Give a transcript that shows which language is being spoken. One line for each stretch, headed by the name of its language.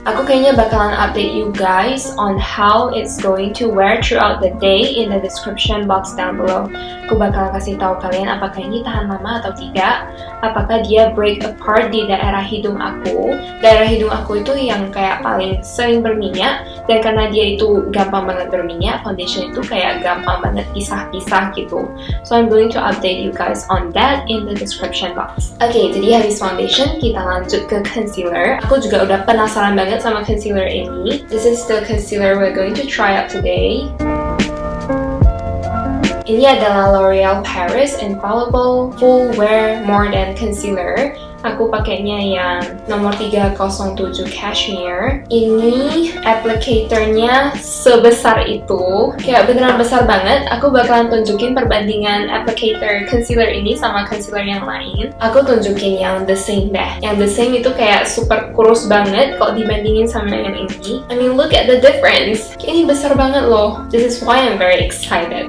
Indonesian: Aku kayaknya bakalan
English: update you guys on how it's going to wear throughout the day in the description box down below.
Indonesian: Aku bakal kasih tahu kalian apakah ini tahan lama atau tidak, apakah dia
English: break apart
Indonesian: di daerah hidung aku. Daerah hidung aku itu yang kayak paling sering berminyak, dan karena dia itu gampang banget berminyak, foundation itu kayak gampang banget pisah-pisah gitu.
English: So I'm going to update you guys on that in the description box.
Indonesian: Oke, jadi habis foundation kita lanjut ke concealer. Aku juga udah penasaran banget sama concealer ini.
English: This is the concealer we're going to try out today.
Indonesian: Ini adalah L'Oreal Paris Infallible Full Wear More Than Concealer. Aku pakainya yang nomor 307 Cashmere. Ini applicatornya sebesar itu, kayak beneran besar banget. Aku bakalan tunjukin perbandingan applicator concealer ini sama concealer yang lain. Aku tunjukin yang the same deh. Yang the same itu kayak super kurus banget kalau dibandingin sama yang ini.
English: I mean, look at the difference.
Indonesian: Ini besar banget loh.
English: This is why I'm very excited.